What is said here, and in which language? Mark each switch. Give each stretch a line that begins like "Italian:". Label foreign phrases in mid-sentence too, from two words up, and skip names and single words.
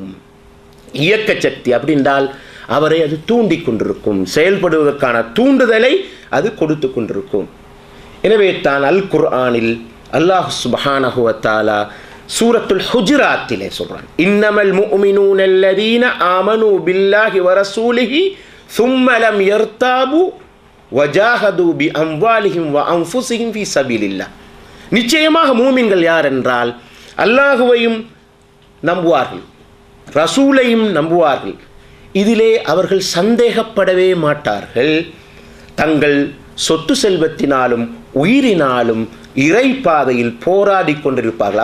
Tamil: இயக்க சக்தி அப்படின்றால் அவரை அது தூண்டி கொண்டிருக்கும், செயல்படுவதற்கான தூண்டுதலை அது கொடுத்து கொண்டிருக்கும். எனவே தான் அல் குர்ஆனில்
Arabic: الله سبحانه وتعالى
Tamil: சூரத்துல் ஹுஜராத்திலே சொல்றான்,
Arabic: إنما المؤمنون الذين آمنوا بالله ورسوله ثم لم يرتابوا وجاهدوا بأموالهم وأنفسهم في سبيل الله.
Tamil: நிச்சயமாக மூமின்கள் யார் என்றால் அல்லாஹுவையும் நம்புவார்கள், ரசூலையும் நம்புவார்கள். இதிலே அவர்கள் சந்தேகப்படவே மாட்டார்கள். தங்கள் சொத்து செல்வத்தினாலும் உயிரினாலும் இறை பாதையில் போராடி கொண்டிருப்பார்கள்.